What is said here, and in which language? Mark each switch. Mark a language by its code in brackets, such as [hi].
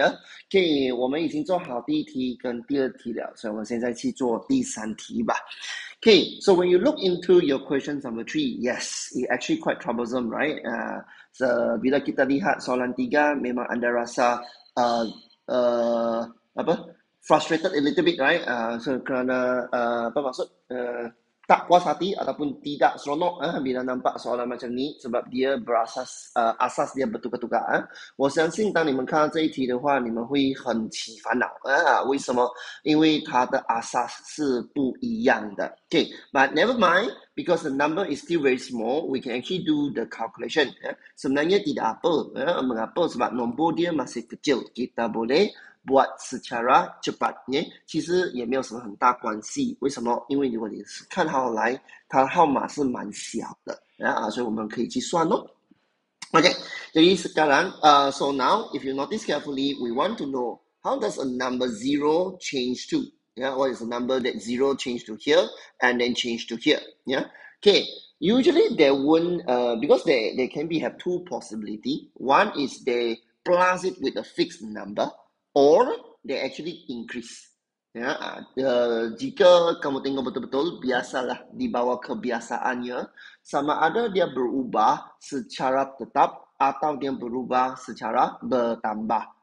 [zh] Ya, OK， 我们已经做好第一题跟第二题了，所以我们现在去做第三题吧。 [en] Okay, so when you look into your question number 3, yes, it actually quite troublesome, right? [ms] So bila kita lihat soalan 3, memang anda rasa apa? [en] Frustrated a little bit, right? [ms] So kerana apa maksud? Tak puas hati ataupun tidak seronok bila nampak soalan macam ni sebab dia berasas asas dia bertukar-tukar。 [zh] 我相信当你们看到这一题的话，你们会很起烦恼为什么？因为它的 asas 是不一样的。 [en] Okay, but never mind, because the number is still very small, we can actually do the calculation. [ms] Sebenarnya tidak apa. Mengapa? Sebab nombor dia masih kecil. Kita boleh buat secara cepat， [zh] 其实也没有什么很大关系。为什么？因为如果你看好来，它的号码是蛮小的所以我们可以去算咯。 [en] Okay, [ms] jadi sekarang, [en] so now if you notice carefully, we want to know how does a number 0 change to? Yeah, what is the number that 0 change to here and then change to here? Yeah, okay. Usually there won't, because they can be have two possibility. One is they plus it with a fixed number, or they actually increase. [ms] Ya, jika kamu tengok betul-betul, biasalah di bawah kebiasaannya, sama ada dia berubah secara tetap atau dia berubah secara bertambah.